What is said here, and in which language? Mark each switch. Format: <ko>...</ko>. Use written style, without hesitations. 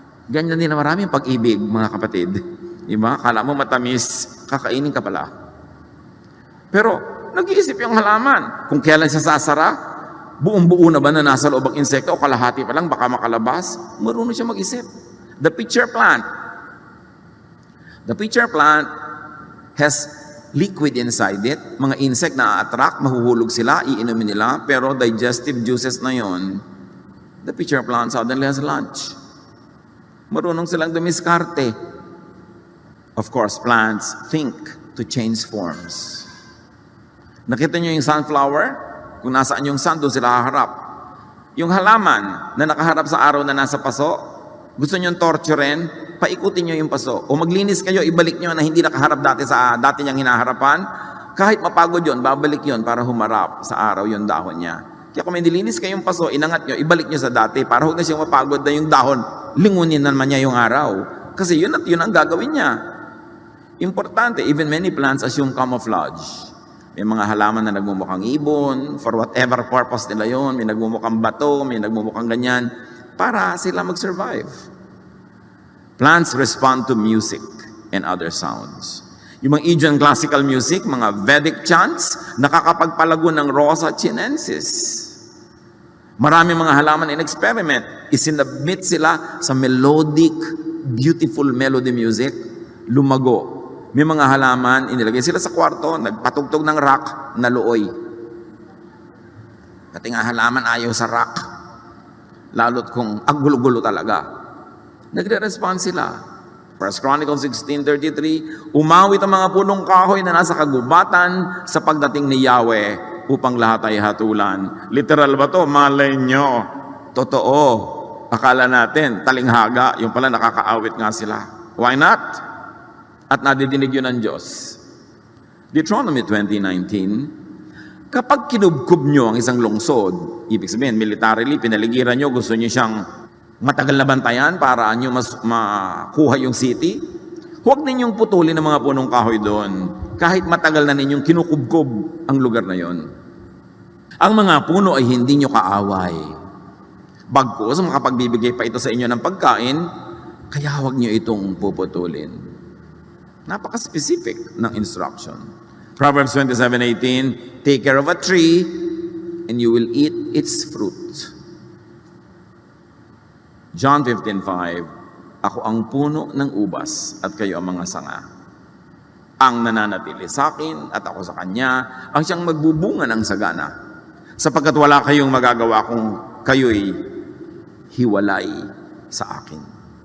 <tl>Ganyan din na maraming pag-ibig, mga kapatid. Diba? Kala mo matamis, kakainin ka pala. Pero, nag-iisip yung halaman. Kung kailan siya sasara, buong-buo na ba na nasa loob ang insekto o kalahati pa lang, baka makalabas, marunong siya mag-isip.</tl> <en>The pitcher plant. The pitcher plant has liquid inside it.</en> <tl>Mga insect na attract, mahuhulog sila, iinumin nila, pero digestive juices na yon.</tl> <en>The pitcher plant suddenly has lunch.</en> <tl>Marunong silang dumiskarte.</tl> <en>Of course, plants think to change forms.</en> <tl>Nakita niyo yung sunflower? Kung nasaan yung sun, doon sila haharap. Yung halaman na nakaharap sa araw na nasa paso, gusto nyo torturen, paikutin nyo yung paso. O maglinis kayo, ibalik nyo na hindi nakaharap dati sa dati niyang hinaharapan. Kahit mapagod yon, babalik yon para humarap sa araw yung dahon niya. Kaya kung may nilinis kayong paso, inangat nyo, ibalik nyo sa dati para huwag na siyang mapagod na yung dahon, lingunin naman niya yung araw. Kasi yun at yun ang gagawin niya. Importante,</tl> <en>even many plants assume camouflage.</en> <tl>May mga halaman na nagmumukhang ibon,</tl> <en>for whatever purpose</en> <tl>nila yon, may nagmumukhang bato, may nagmumukhang ganyan, para sila mag-survive.</tl> <en>Plants respond to music and other sounds.</en> <tl>Yung mga Indian classical music, mga Vedic chants, nakakapagpalago ng Rosa chinensis. Maraming mga halaman in experiment, isinabmit sila sa</tl> <en>melodic, beautiful melody music,</en> <tl>lumago. May mga halaman, inilagay sila sa kwarto, nagpatugtog ng rock na looy. Pati nga halaman ayaw sa rock. Lalo't kung ang gulo-gulo talaga. Nagre-respond sila. 1 Chronicles 16:33, umawit ang mga punong kahoy na nasa kagubatan sa pagdating ni Yahweh upang lahat ay hatulan. Literal ba to? Malay nyo. Totoo. Akala natin, talinghaga, yung pala nakakaawit nga sila.</tl> <en>Why not?</en> <tl>At nadidinig yun ng Diyos. Deuteronomy 20:19, kapag kinubkob nyo ang isang lungsod, ibig sabihin, militarily, pinaligiran nyo, gusto nyo siyang matagal na bantayan para nyo makuha yung city, huwag ninyong putulin ang mga punong kahoy doon, kahit matagal na ninyong kinukubkob ang lugar na yon. Ang mga puno ay hindi nyo kaaway. Bagkus, makapagbibigay pa ito sa inyo ng pagkain, kaya huwag nyo itong puputulin. Napaka-specific ng instruction.</tl> <en>Proverbs 27:18, take care of a tree and you will eat its fruit.</en> <tl>John 15:5, ako ang puno ng ubas at kayo ang mga sanga. Ang nananatili sa akin at ako sa kanya, ang siyang magbubunga ng sagana. Sapagkat wala kayong magagawa kung kayo'y hiwalay sa akin.</tl>